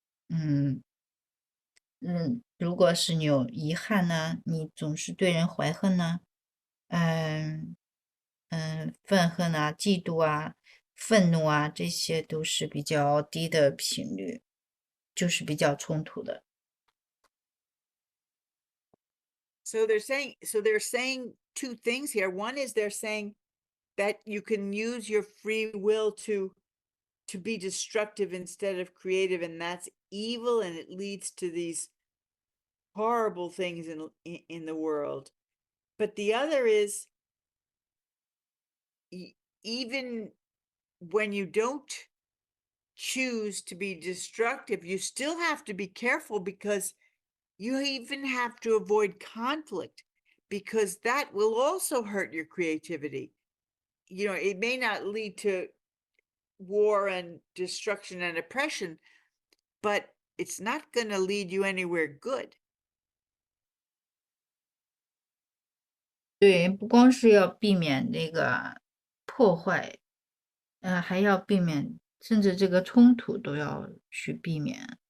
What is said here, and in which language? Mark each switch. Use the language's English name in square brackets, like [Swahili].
[Chinese] 嗯如果是你有遗憾呢，你总是对人怀恨呢，嗯愤恨啊、嫉妒啊、愤怒啊，这些都是比较低的频率，就是比较冲突的。 [English] So they're saying two things here. One is they're saying that you can use your free will to be destructive instead of creative, and that's evil, and it leads to these horrible things in the world. But the other is, even when you don't choose to be destructive, you still have to be careful, because you even have to avoid conflict, because that will also hurt your creativity. You know, it may not lead to war and destruction and oppression, but it's not going to lead you anywhere good. [Chinese] 对，不光是要避免那个破坏，还要避免，甚至这个冲突都要去避免。